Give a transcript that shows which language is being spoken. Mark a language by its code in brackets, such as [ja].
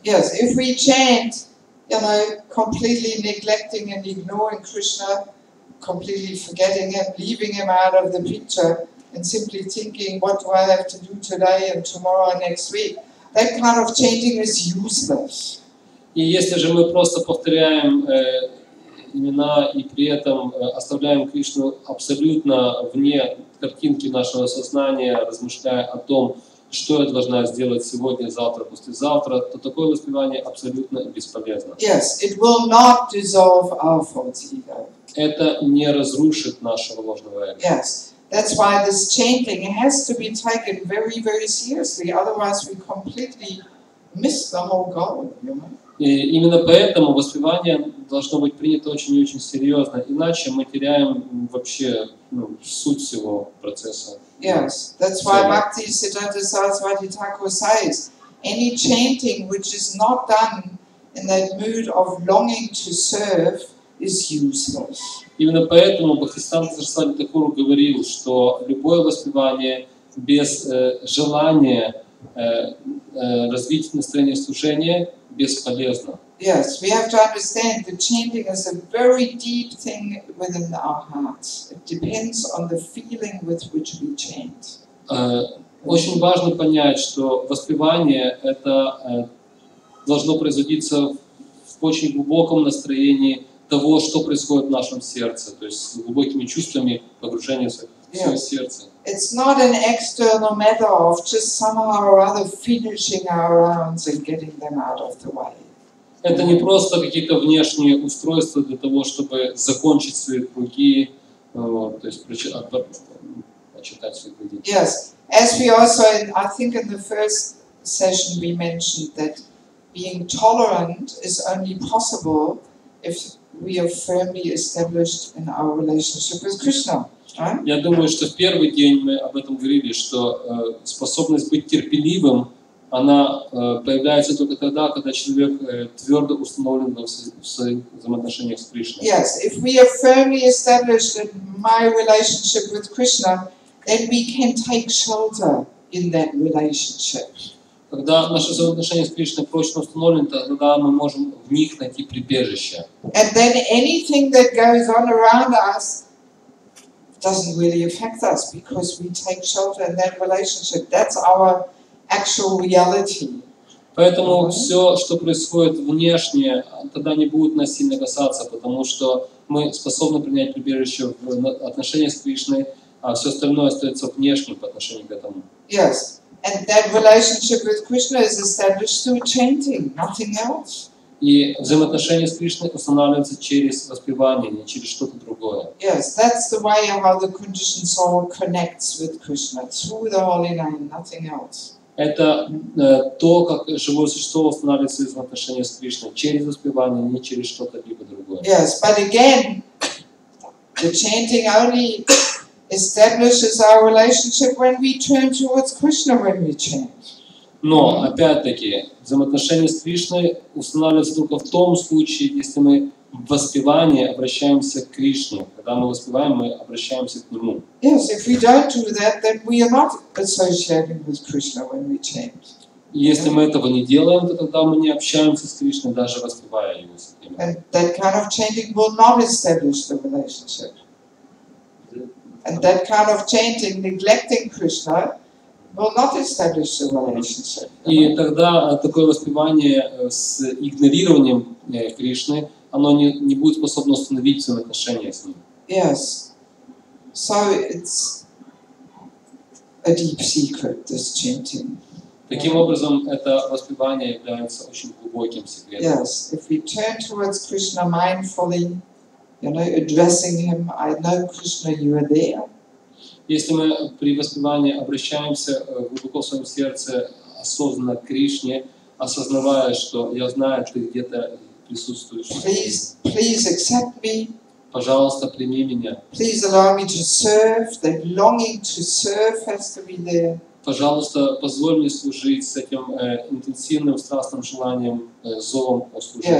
[en] Yes, if we chant, completely neglecting and ignoring Krishna, completely forgetting him, leaving him out of the picture, and simply thinking, what do I have to do today and tomorrow and next week? That kind of chanting is useless. [ru] И если же мы просто повторяем имена и при этом оставляем Кришну абсолютно вне картинки нашего сознания, размышляя о том, что я должна сделать сегодня, завтра, послезавтра, то такое воспевание абсолютно бесполезно. [en] Yes, it will not dissolve our false ego. [ru] Это не разрушит нашего ложного эго. [en] Yes, that's why this chanting has to be taken very, very seriously. Otherwise, we completely miss the whole goal. [ru] И именно поэтому воспевание должно быть принято очень и очень серьезно, иначе мы теряем вообще суть всего процесса. [en] Yes, that's why Bhakti Siddhanta Saraswati Thakur says, any chanting which is not done in that mood of longing to serve is useless. [ru] Именно поэтому Бхактисиданта Сарасвати Тхакур говорил, что любое воспевание без желания развить настроение служения бесполезно. [en] Yes, we have to understand that chanting is a very deep thing within our hearts. It depends on the feeling with which we chant. [ru] Очень важно понять, что воспевание это должно производиться в очень глубоком настроении того, что происходит в нашем сердце, то есть с глубокими чувствами погружения в свое сердце. [en] It's not an external matter of just somehow or other finishing our rounds and getting them out of the way. [ru] Это не просто какие-то внешние устройства для того, чтобы закончить свои круги, то есть почитать свои круги. [en] Yes, as we also, I think in the first session we mentioned that being tolerant is only possible if we are firmly established in our relationship with Krishna. Right? [ru] Я думаю, что в первый день мы об этом говорили, что способность быть терпеливым, она появляется только тогда, когда человек твердо установлен в своих взаимоотношениях с Кришной. [en] Yes, if we are firmly established in my relationship with Krishna, then we can take shelter in that relationship. [ru] Когда наши взаимоотношения с Кришной прочно установлены, тогда мы можем в них найти прибежище. [en] And then anything that goes on around us doesn't really affect us because we take shelter in that relationship. That's our actual reality. [ru] Поэтому все, что происходит внешне, тогда не будет нас сильно касаться, потому что мы способны принять прибежище в отношениях с Кришной, а все остальное остается внешним по отношению к этому. [en] Yes, and that relationship with Krishna is established through chanting, nothing else. [ru] И взаимоотношения с Кришной устанавливаются через воспевание, не через что-то другое. [en] Yes, that's the way how the conditioned soul connects with Krishna, through the holy name, nothing else. [ru] Это то, как живое существо устанавливает свои взаимоотношения с Кришной, через воспевание, не через что-то либо другое. [en] Yes, but again, the chanting only establishes our relationship when we turn towards Krishna when we chant. [ru] Но, опять-таки, взаимоотношения с Кришной устанавливаются только в том случае, если мы в воспевании обращаемся к Кришне. Когда мы воспеваем, мы обращаемся к Нему. [en] Yes, if we don't do that, then we are not associating with Krishna when we chant. [ru] И если мы этого не делаем, то тогда мы не общаемся с Кришной, даже воспевая Его. [en] And that kind of chanting will not establish the relationship. And that kind of chanting, neglecting Krishna, will not establish the relationship. [ru] И тогда такое воспевание с игнорированием Кришны, оно не будет способно установить взаимоотношения с Ним. [en] Yes. So it's a deep secret, this chanting. [ru] Таким образом, это воспевание является очень глубоким секретом. [en] Yes, if we turn towards Krishna mindfully, addressing Him, I know Krishna, you are there. [ru] Если мы при воспевании обращаемся глубоко в своем сердце осознанно к Кришне, осознавая, что я знаю, ты где-то присутствуешь. [en] Please accept me. [ru] Пожалуйста, прими меня. [en] Please allow me to serve. That longing to serve has to be there. [ru] Пожалуйста, позволь мне служить с этим интенсивным, страстным желанием, зовом о служении.